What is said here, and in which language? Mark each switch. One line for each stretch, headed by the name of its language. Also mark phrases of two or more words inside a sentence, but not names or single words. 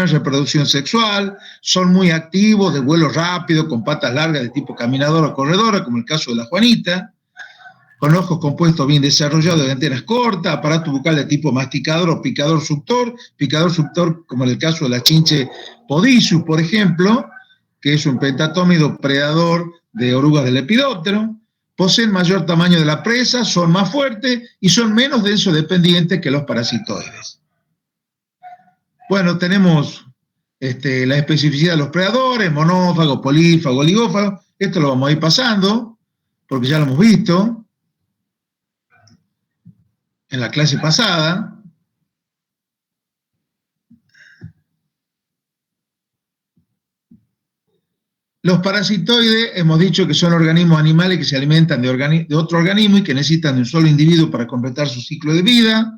Spanish: reproducción sexual, son muy activos, de vuelo rápido, con patas largas de tipo caminadora o corredora, como el caso de la Juanita, con ojos compuestos bien desarrollados de antenas cortas, aparato bucal de tipo masticador o picador suctor como en el caso de la chinche Podicius, por ejemplo, que es un pentatómido predador de orugas del lepidóptero, poseen mayor tamaño de la presa, son más fuertes y son menos densodependientes que los parasitoides. Bueno, tenemos la especificidad de los predadores, monófago, polífago, oligófago. Esto lo vamos a ir pasando, porque ya lo hemos visto en la clase pasada. Los parasitoides, hemos dicho que son organismos animales que se alimentan de otro organismo y que necesitan de un solo individuo para completar su ciclo de vida.